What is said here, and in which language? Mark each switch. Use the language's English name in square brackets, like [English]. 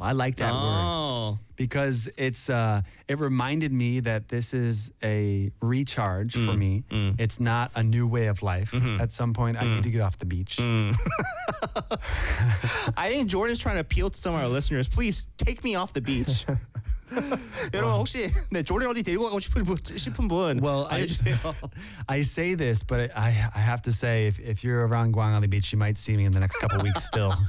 [English] I like that word. Because it's it reminded me that this is a recharge for me. Mm. It's not a new way of life. Mm-hmm. At some point, I need to get off the beach. Mm. I think Jordan's trying to appeal to some of our listeners. Please, take me off the beach. [Korean] 여러분, 혹시 네, 조리 어디 데리고 가고 싶은 분? [English] Well, I say this, but I have to say, if you're around Gwangalli Beach, you might see me in the next couple weeks still.